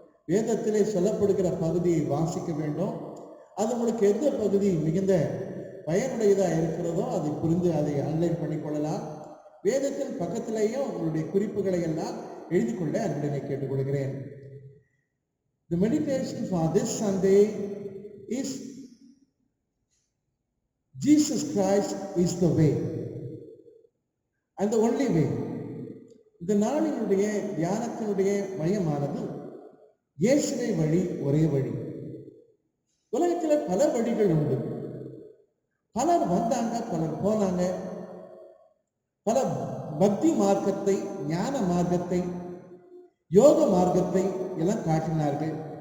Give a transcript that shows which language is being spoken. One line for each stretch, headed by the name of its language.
Tamil: வேதத்திலே சொல்லப்படுகிற பகுதியை வாசிக்க வேண்டும். அது உங்களுக்கு எந்த பகுதி மிகுந்த பயனுடையதாக இருக்கிறதோ அதை புரிந்து அதை அன்லைன் பண்ணிக்கொள்ளலாம். வேதத்தின் பக்கத்திலேயும் உங்களுடைய குறிப்புகளை எல்லாம் எழுதி கொள்ள அன்புடனே கேட்டுக்கொள்கிறேன்.
English: The meditation for this Sunday is Jesus Christ is the way and the only way.
Tamil: இந்த நாளினுடைய தியானத்தினுடைய மையமானது இயேசுவே வழி, ஒரே வழி. உலகத்தில் பல வழிகள் உண்டு. பலர் வந்தாங்க, பலர் போனாங்க. பல பக்தி மார்க்கத்தை, ஞான மார்க்கத்தை, யோக மார்க்கத்தை எல்லாம் காட்டினார்கள்.